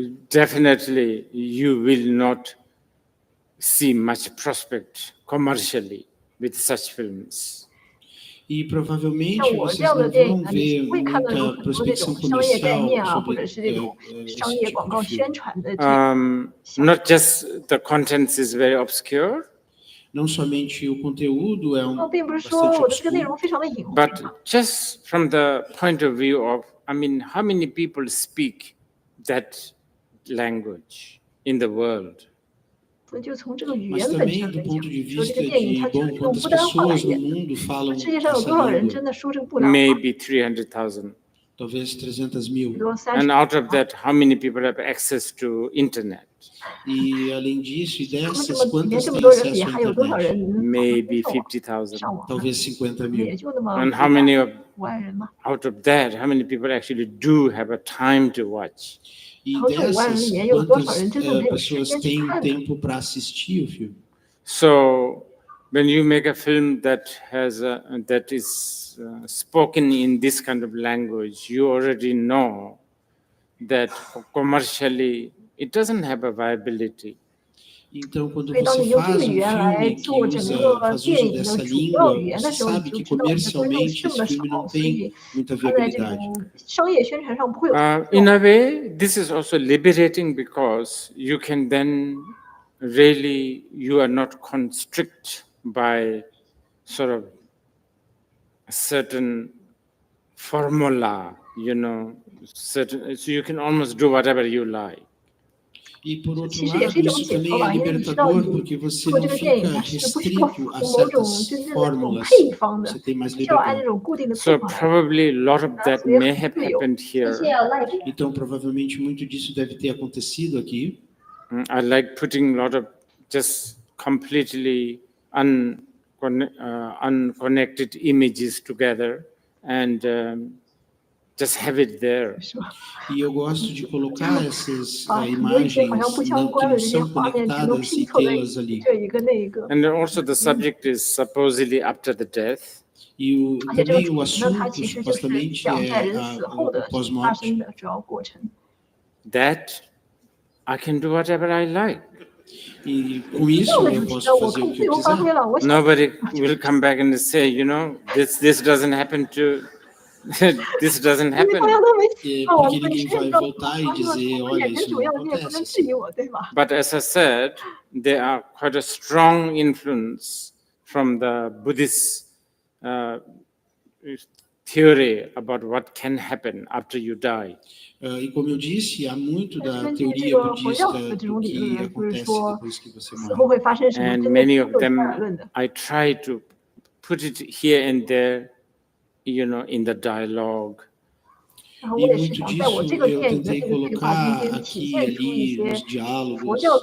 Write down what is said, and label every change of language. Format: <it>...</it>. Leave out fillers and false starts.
<en>Definitely, you will not see much prospect commercially with such films.</en> <pt>E provavelmente vocês não vão ver muita prospecção comercial sobre esse tipo de filme.</pt> <en>Not just the content is very obscure.</en> <pt>Não somente o conteúdo é bastante obscuro,</pt> <en>but just from the point of view of, how many people speak that language in the world?</en> <pt>Mas também do ponto de vista de quantas pessoas no mundo falam essa língua.</pt> <en>Maybe 300,000.</en> <pt>Talvez 300.000.</pt> <en>And out of that, how many people have access to internet?</en> <pt>E além disso, e dessas, quantas têm acesso à internet?</pt> <en>Maybe 50,000.</en> <pt>Talvez 50.000.</pt> <en>And how many out of that, how many people actually do have a time to watch?</en> <pt>E dessas, quantas pessoas têm tempo para assistir o filme?</pt> <en>So, when you make a film that is spoken in this kind of language, you already know that commercially it doesn't have a viability.</en> <pt>Então, quando você faz um filme que faz uso dessa língua, você sabe que comercialmente esse filme não tem muita viabilidade.</pt> <en>In a way, this is also liberating because you can then really, you are not constricted by sort of a certain formula, so you can almost do whatever you like.</en> <pt>E, por outro lado, isso também é libertador, porque você não fica restrito a certas fórmulas, você tem mais liberdade.</pt> <en>So probably a lot of that may have happened here.</en> <pt>Então, provavelmente, muito disso deve ter acontecido aqui.</pt> <en>I like putting a lot of just completely unconnected images together and just have it there.</en> <pt>E eu gosto de colocar essas imagens que não são conectadas e tê-las ali.</pt> <en>And also the subject is supposedly after the death.</en> <pt>E também o assunto supostamente é o pós-morte.</pt> <en>That I can do whatever I like.</en> <pt>E com isso eu posso fazer o que eu quiser.</pt> <en>Nobody will come back and say, this doesn't happen to this doesn't happen.</en> <pt>Porque ninguém vai voltar e dizer, olha, isso não acontece assim.</pt> <en>But as I said, there are quite a strong influence from the Buddhist theory about what can happen after you die.</en> <pt>E como eu disse, há muito da teoria budista do que acontece depois que você morre.</pt> <en>And many of them, I try to put it here and there, in the dialogue.</en> <pt>E muito disso eu tentei colocar aqui e ali nos diálogos.</pt>